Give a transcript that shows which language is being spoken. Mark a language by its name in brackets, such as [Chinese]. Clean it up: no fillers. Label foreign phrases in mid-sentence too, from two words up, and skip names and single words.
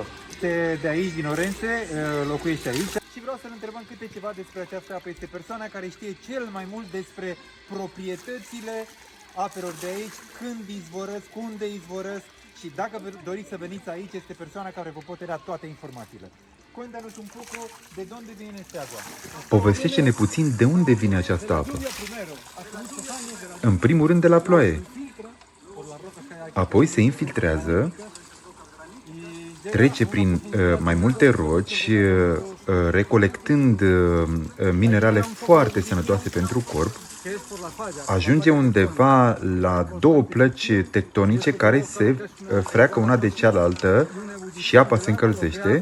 [Romanian] Este de aici, din Orense, locuiește aici. Și vreau să-l întrebăm câte ceva despre această apă. Este persoana care știe cel mai mult despre proprietățile apelor de aici, când izvorăsc, unde izvorăsc. Și dacă doriți să veniți aici, este persoana care vă poate da toate informațiile. [Spanish] Cuéntanos un poco de dónde viene esta agua. [Romanian] Povestește-ne puțin de unde vine această apă. În primul rând de la ploaie. Apoi se infiltrează, trece prin mai multe roci, recolectând minerale foarte sănătoase pentru corp, ajunge undeva la două plăci tectonice care se freacă una de cealaltă și apa se încălzește.